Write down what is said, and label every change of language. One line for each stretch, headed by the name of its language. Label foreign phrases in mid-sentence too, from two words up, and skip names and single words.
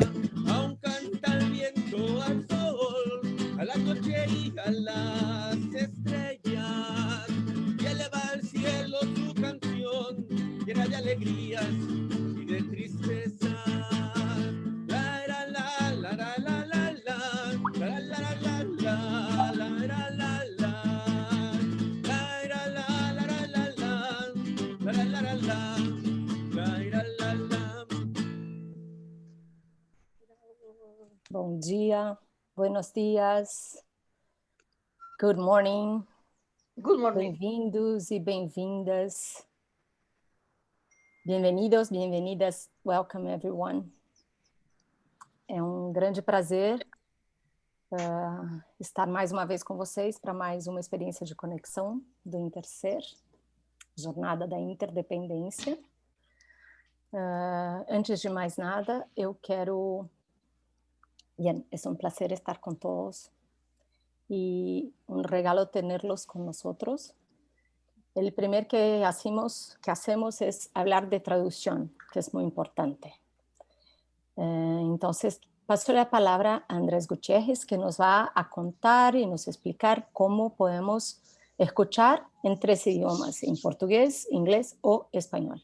Spanish: Aún canta el viento al sol, a la noche y a las estrellas, y eleva al cielo su canción llena de alegrías y de tristeza. La la la la la la la la la la la la la la
Portuguese: Bom dia,
Spanish: buenos dias,
English: good morning. Good morning.
Portuguese: Bem-vindos e bem-vindas. Bem-vindos, bem-vindas.
English: Welcome, everyone.
Portuguese: É um grande prazer estar mais uma vez com vocês para mais uma experiência de conexão do Interser, Jornada da Interdependência. Antes de mais nada, eu quero...
Spanish: Bien, es un placer estar con todos y un regalo tenerlos con nosotros. El primer que hacemos es hablar de traducción, que es muy importante. Entonces, paso la palabra a Andrés Gutiérrez, que nos va a contar y nos explicar cómo podemos escuchar en 3 idiomas, en portugués, inglés o español.